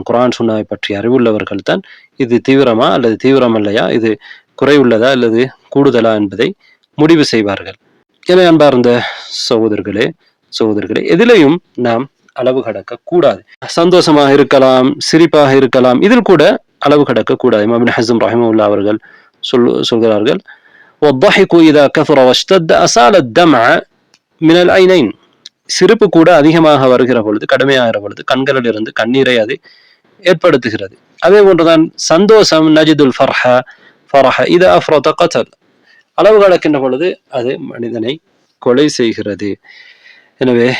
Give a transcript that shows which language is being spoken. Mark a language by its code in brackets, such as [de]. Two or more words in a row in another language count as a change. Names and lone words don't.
[ta] குர்ஆன் சுன்னாவை பற்றி அறிவுள்ளவர்கள் தான் இது தீவிரமா அல்லது தீவிரம் இல்லையா, இது குறைவுள்ளதா அல்லது கூடுதலா என்பதை முடிவு செய்வார்கள். என அன்பார்ந்த சகோதரர்களே, எதிலையும் நாம் அளவு கடக்க கூடாது. சந்தோஷமாக இருக்கலாம், சிரிப்பாக இருக்கலாம், இதில் கூட அளவு கடக்க கூடாது. இமாம் இப்னு ஹஸம் ரஹிமஹுல்லாஹ் அவர்கள் சொல்கிறார்கள், [ar] وَالضَّحِكُ إِذَا كَثُرَ وَاشْتَدَّ أَسَالَ الدَّمْعَ مِنَ الْعَيْنَيْنِ, [ta] சிரிப்பு கூட அதிகமாக வருகிற பொழுது, கடுமையாகிற பொழுது கண்களில் இருந்து கண்ணீரை அது ஏற்படுத்துகிறது. அதே போன்றுதான் சந்தோஷம், [ar] وكذلك الفرح إذا أفرط قتل, [ta] அளவு கடக்கின்ற பொழுது அது மனிதனை கொலை செய்கிறது.